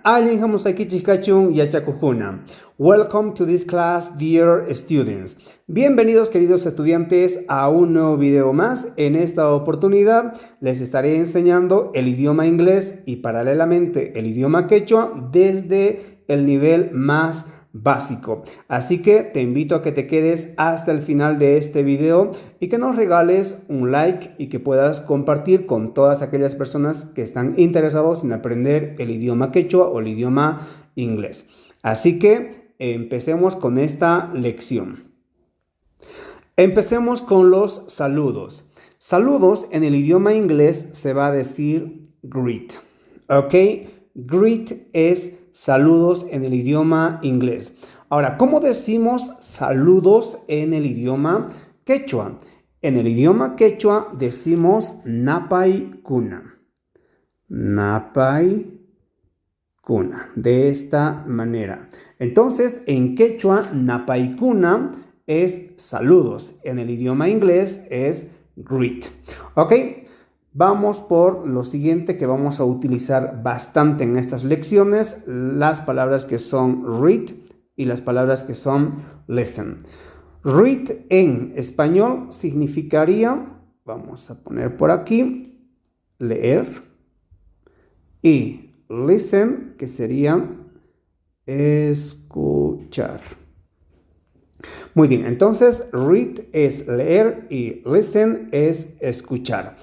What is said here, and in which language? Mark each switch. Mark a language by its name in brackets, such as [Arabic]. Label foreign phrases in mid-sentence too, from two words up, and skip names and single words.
[Quechua] Allen Hamusaki Chikachun Yachakujuna. [English] Welcome to this class, dear students. [Spanish] Bienvenidos, queridos estudiantes, a un nuevo video más. En esta oportunidad les estaré enseñando el idioma inglés y paralelamente el idioma quechua desde el nivel más básico. Así que te invito a que te quedes hasta el final de este video y que nos regales un like y que puedas compartir con todas aquellas personas que están interesados en aprender el idioma quechua o el idioma inglés. Así que empecemos con esta lección. Empecemos con los saludos. Saludos en el idioma inglés se va a decir greet. ¿Ok? Greet es saludos en el idioma inglés. Ahora, ¿cómo decimos saludos en el idioma quechua? En el idioma quechua decimos [Quechua] napay kuna. Napay kuna. [Spanish] De esta manera. Entonces, en quechua, [Quechua] napay kuna [Spanish] es saludos. En el idioma inglés es greet. ¿Ok? Vamos por lo siguiente que vamos a utilizar bastante en estas lecciones, las palabras que son read y las palabras que son listen. Read en español significaría, vamos a poner por aquí, leer, y listen, que sería escuchar. Muy bien, entonces read es leer y listen es escuchar.